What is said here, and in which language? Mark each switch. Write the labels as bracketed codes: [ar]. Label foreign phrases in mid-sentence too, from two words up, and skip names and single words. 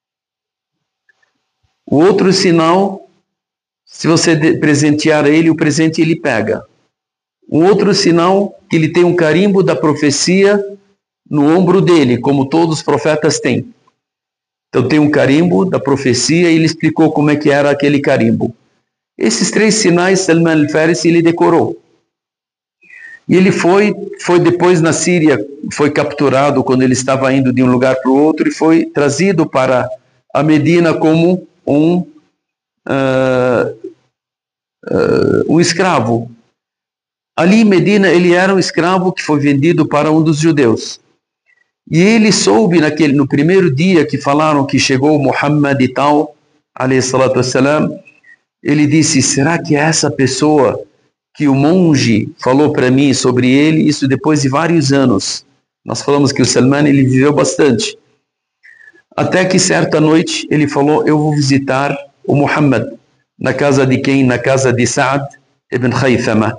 [pt] O outro sinal, se você presentear a ele, o presente ele pega. Um outro sinal, que ele tem um carimbo da profecia no ombro dele, como todos os profetas têm. Então tem um carimbo da profecia, e ele explicou como é que era aquele carimbo. Esses 3 sinais, Salman al-Farisi, ele decorou. E ele foi depois na Síria, foi capturado quando ele estava indo de um lugar para o outro, e foi trazido para a Medina como um escravo. Ali em Medina, ele era um escravo que foi vendido para um dos judeus. E ele soube no primeiro dia que falaram que chegou Muhammad e tal, [ar] عليه الصلاة والسلام, [pt] ele disse: será que é essa pessoa que o monge falou para mim sobre ele? Isso depois de vários anos. Nós falamos que o Salman, ele viveu bastante. Até que certa noite ele falou: eu vou visitar o Muhammad. Na casa de quem? Na casa de Sa'd ibn Khaythama.